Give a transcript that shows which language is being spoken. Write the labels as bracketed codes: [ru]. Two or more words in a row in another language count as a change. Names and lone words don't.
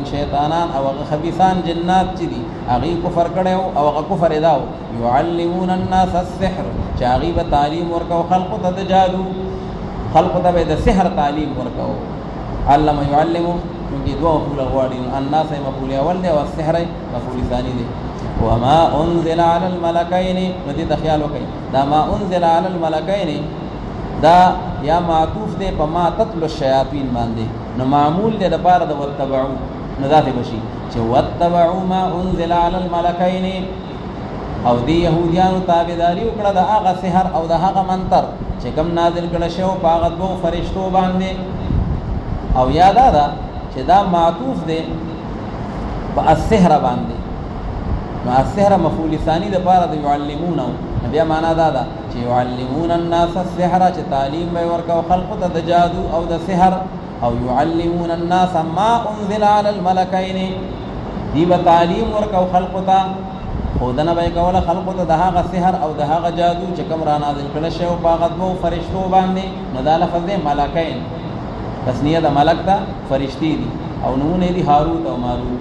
[ps] شیطانان او هغه خبیثان جنات چې دي هغې کفر کړی او هغه کفر یې دا و [ar] یعلمون الناس السحر [ps] چې هغې به تعلیم ورکو خلقو ته د جادو خلقو ته به د سحر تعلیم ورکو علم یعلمو چونکې 2 مفعول غواړي نو الناس یې مفعول اول دی او السحر مفعول ثاني دی [ar] وما انزل على الملكين [ps] ندی د خیال وکي دا [ar] ما انزل على الملكين [ps] دا یا معطوف دی په [ar] ما تتلو الشیاطین [ps] باندې نو معمول دی د پاره د وتبعو نو ذات بشي چې [ar] وتبعوا ما انزل على الملكين [ps] او دی یهودیانو تابعداري وکړه د هغه سحر او د هغه منتر چې کوم نازل کړه شو په هغه دوه فرشتو باندې. او یاد ده چې دا معطوف دی په السحر باندې، نو السحر مفعول ثانی د پاره د يعلمونه، بیا معنا دا ده چې [ar] يعلمون الناس السحر، [ps] چې تعلیم به ورکو خلق ته د جادو او د سحر. [ar] او يعلمون الناس ما انزل على الملكين، [ps] دی به تعلیم ورکو خلق ته خودنه به کوله خلق ته د هغه سحر او د هغه جادو چې کوم را نازل کړه شو په هغه دوه فرشتو باندې. نو دا لفظ دی ملکین، تسنیه د ملک ته فرشتي دي او نمونه دي هاروت او ماروت.